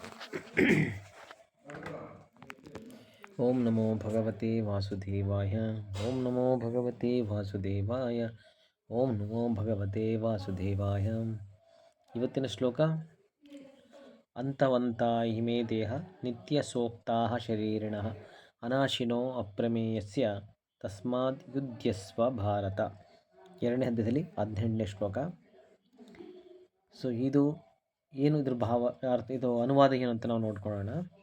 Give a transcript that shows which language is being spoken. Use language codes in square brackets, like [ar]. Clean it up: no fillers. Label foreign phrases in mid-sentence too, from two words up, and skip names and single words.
[sa] ಓಂ ನಮೋ ಭಗವತೆ ವಾಸುದೇವಾಯ. ಓಂ ನಮೋ ಭಗವತೆ ವಾಸುದೇವಾಯ. ಓಂ ನಮೋ ಭಗವತೆ ವಾಸುದೇವಾಯ. [kn] ಇವತ್ತಿನ ಶ್ಲೋಕ: [sa] ಅಂತವಂತ ಇಮೇ ದೇಹ ನಿತ್ಯ ಸೋಕ್ತಾ ಶರೀರಿಣಃ ಅನಾಶಿನೋ ಅಪ್ರಮೇಯಸ್ಯ ತಸ್ಮಾದ್ ಯುಧ್ಯಸ್ವ ಭಾರತ. [kn] ಎರಡನೇ ಹಂತದಲ್ಲಿ 18ನೇ ಶ್ಲೋಕ. ಸೊ ಇದು ಏನು, ಇದ್ರ ಭಾವ ಅರ್ಥ, ಇದು ಅನುವಾದ ಏನು ಅಂತ ನಾವು ನೋಡ್ಕೊಳ್ಳೋಣ.